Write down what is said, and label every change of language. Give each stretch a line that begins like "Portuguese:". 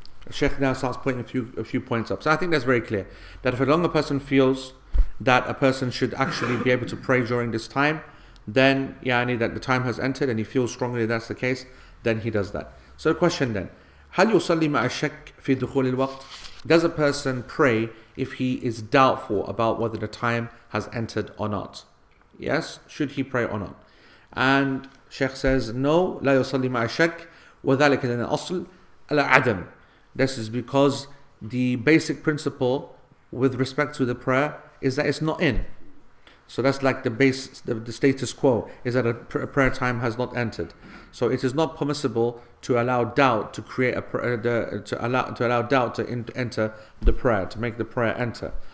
English: Sheikh now starts putting a few points up. So I think that's very clear. That if a longer person feels that a person should actually be able to pray during this time, then that the time has entered and he feels strongly that's the case, then he does that. So the question then,
Arabic: هل يصلي مع الشك في دخول الوقت?
English: Does a person pray if he is doubtful about whether the time has entered or not? Yes, should he pray or not? And Sheikh says, no,
Arabic: لا يصلي مع الشك وذلك لأن الأصل العدم.
English: This is because the basic principle with respect to the prayer is that it's not in. So that's like the status quo, is that a prayer time has not entered. So it is not permissible to allow doubt to create to allow doubt to enter the prayer, to make the prayer enter.